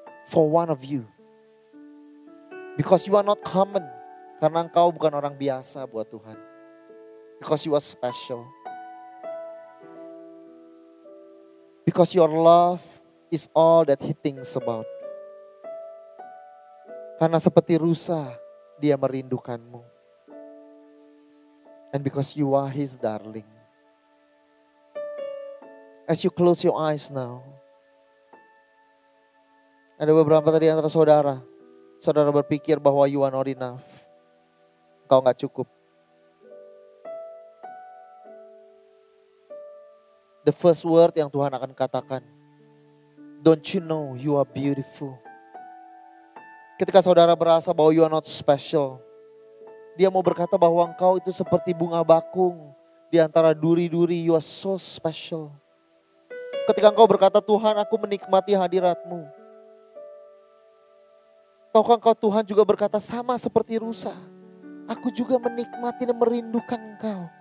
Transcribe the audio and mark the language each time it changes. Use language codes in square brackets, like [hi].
[en] For one of you. Because you are not common. [id] Karena engkau bukan orang biasa buat Tuhan. [en] Because you are special. Because your love is all that He thinks about. [id] Karena seperti rusa, Dia merindukanmu. [en] And because you are His darling. As you close your eyes now. [id] Ada beberapa tadi antara saudara. Saudara berpikir bahwa [en] you are not enough. [id] Engkau gak cukup. [en] The first word [id] yang Tuhan akan katakan. [en] Don't you know you are beautiful? [id] Ketika saudara berasa bahwa [en] you are not special. [id] Dia mau berkata bahwa engkau itu seperti bunga bakung. Di antara duri-duri, [en] you are so special. [id] Ketika engkau berkata, Tuhan aku menikmati hadirat-Mu. Tahukah engkau Tuhan juga berkata sama seperti rusa. Aku juga menikmati dan merindukan engkau.